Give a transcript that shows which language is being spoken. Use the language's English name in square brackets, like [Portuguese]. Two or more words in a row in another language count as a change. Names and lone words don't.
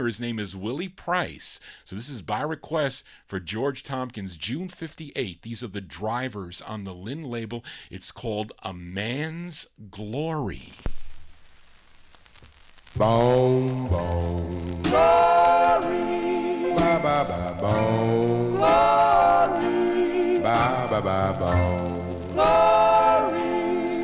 [English] His name is Willie Price. So this is by request for George Tompkins, June 58. These are the Drivers on the Lynn label. It's called A Man's Glory. Boom, boom, glory, ba ba ba, boom, glory, ba ba ba, boom. Glory,